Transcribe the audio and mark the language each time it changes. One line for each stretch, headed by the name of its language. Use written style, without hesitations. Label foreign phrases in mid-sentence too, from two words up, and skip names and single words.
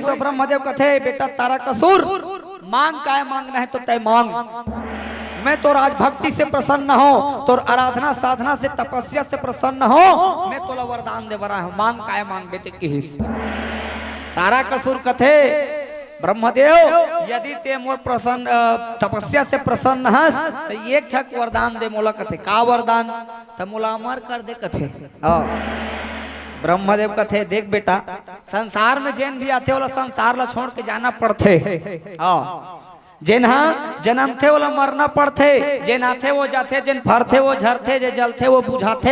Chhattisgarhi: और ब्रह्मदेव कथे बेटा तारकासुर मांग काय मांगना है तो तय मांग, मैं तो राज भक्ति से प्रसन्न हो, तो आराधना साधना से तपस्या से प्रसन्न हो, मैं तो वरदान दे बरा हूं, मांग काय मांग बेटे की। तारकासुर कथे ब्रह्मदेव यदि ते मोर प्रसन्न तपस्या से प्रसन्न हस तो एक ठक वरदान दे मोला। कथे का वरदान? तो मोला अमर कर दे कथे। ब्रह्मदेव कथे देख बेटा संसार में जैन भी आते वाला संसार ला छोड़ के जाना पड़थे। जेन जन्म थे वो मरना पड़थे, जेन आथे वो जाथे, जेन फरथे वो झरथे, जे जलथे वो बुझाथे।